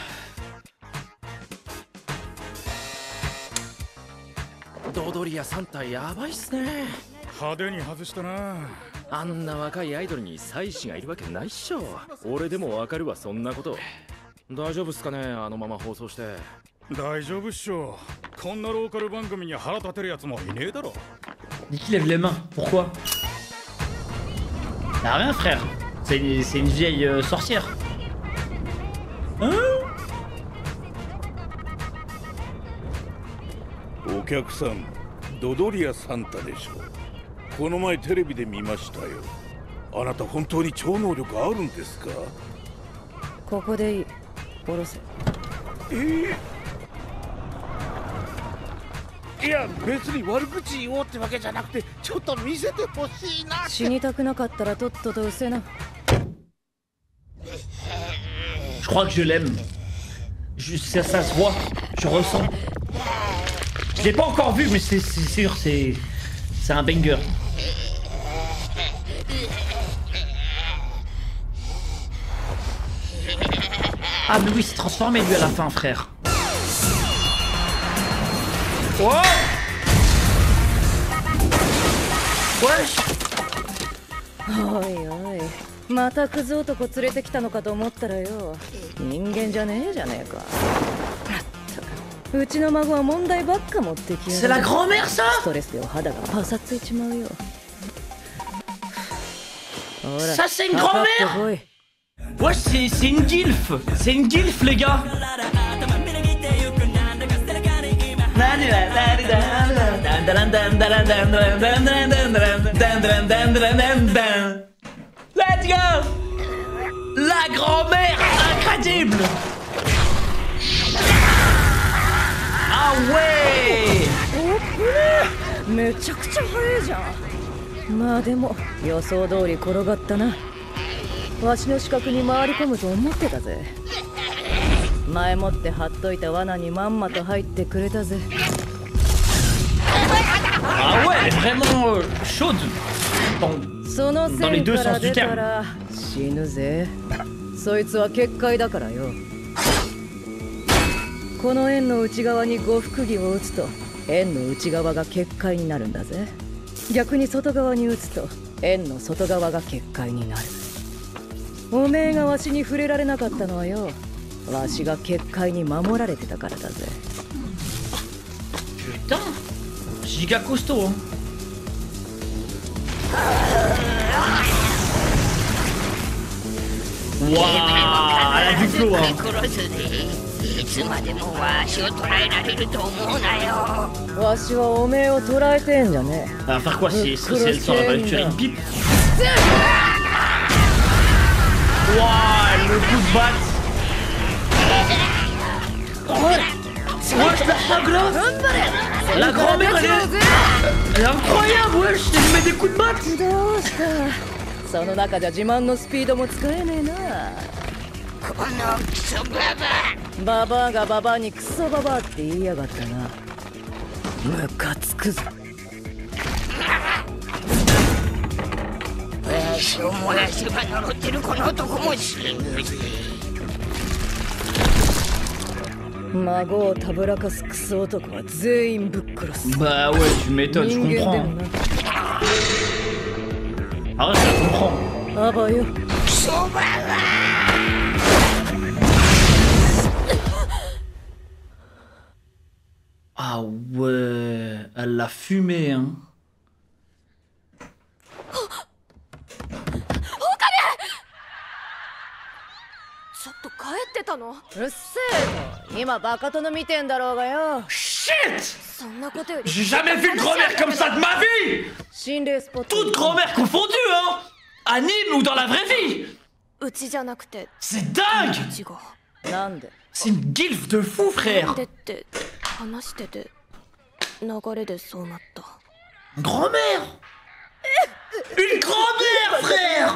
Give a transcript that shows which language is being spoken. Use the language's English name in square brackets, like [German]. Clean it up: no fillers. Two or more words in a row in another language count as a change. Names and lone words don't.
[Japanese] ドドリア3体やばいっすね。派手に外したな。あんな若いアイドルに妻子がいるわけないっしょ。俺でもわかるわ、そんなこと。大丈夫っすかね、あのまま放送して。大丈夫っしょ。こんなローカル番組に腹立てるやつもいねえだろ。 [French] Dis qu'il lève les mains. Pourquoi? Y'a rien, frère. C'est une vieille sorcière. Hein? [Japanese] お客さん、ドドリアサンタでしょ。この前テレビで見ましたよ。あなた本当に超能力あるんですか？ここでいい。下ろせ。いや別に悪口言おうってわけじゃなくて、ちょっと見せてほしいな。死にたくなかったらとっとと失せな。 [French] Je crois que je l'aime. Ça se voit. Je ressens. Je l'ai pas encore vu, mais c'est sûr, c'est un banger. Ah mais oui, c'est transformé lui à la fin, frère. Oh! Wesh! [Japanese] おいおい、またクズ男連れてきたのかと思ったらよ、人間じゃねえじゃねえか。まったく、うちの孫は問題ばっか持ってきやがる。 [French] C'est la grand-mère ça? [Japanese] ストレスでお肌がパサついちまうよ。ほら、 [French] Ça c'est une [Japanese] かかって [French] grand-mère? [Japanese] こい。 [French] Wesh, c'est une gilf! C'est une gilf, les gars! [English] Let's go! [French] La grand-mère incroyable! Ah ouais! [Japanese] めちゃくちゃ早いじゃん。まあでも予想通り転がったな。わしの死角に回り込むと思ってたぜ。前もって張っといた罠にまんまと入ってくれたぜ。 [French] Ah ouais, elle est vraiment chaude! [Japanese] その [French] dans les [Japanese] 線 [French] deux [Japanese] から [French] sens [Japanese] 出 [French] du [Japanese] た [French] terme. [Japanese] ら死ぬぜ。そいつは結界だからよ。この円の内側に呉服着を打つと円の内側が結界になるんだぜ。逆に外側に打つと円の外側が結界になる。おめえがわしに触れられなかったのはよ、わしが結界に守られてたからだぜ。 [French] Putain! Giga costaud, hein! Waouh! Elle a du flow, hein! [Japanese] いつまでもわしを捕らえられると思うなよ。わしはおめえを捕らえてんじゃねえ。 [French] Elle va faire quoi si elle sort, elle va lui tirer une pipe? Waouh! Le coup de batte! Wesh, la chagrin! La grand-mère, elle est incroyable, wesh! Elle met des coups de batte! [Japanese] どうした。その中じゃ自慢のスピードも使えねえな。このクソババババアがババアにクソババアって言いやがったな。ムカつくぞ。わしを燃やせば呪ってるこの男も死ぬぜ。孫をたぶらかすクソ男は全員ぶっ殺す。 [French] Bah ouais, tu m'étonnes, je [Japanese] 人間で [French] comprends. [Japanese] もな。 [French] Ah ouais, je comprends. [Japanese] アバよ。クソババ [French] Ah ouais, elle l'a fumé, hein. [Japanese] ちょっと帰ってたの？うっせえぞ。今バカ殿見てんだろうがよ。 Shit! そんなことより [French] J'ai jamais vu une grand-mère comme ça de ma vie! [Japanese] 心霊スポット。 [French] Toute grand-mère confondue, hein! Anime ou dans la vraie vie! [Japanese] うちじゃなくて [French] C'est dingue! [Japanese] 違う。なんで？ [French] C'est une gilf de fou, [Japanese] なん [French] frère! [Japanese] でって話してて流れでそうなった。 [French] Grand-mère! Une grand-mère, frère!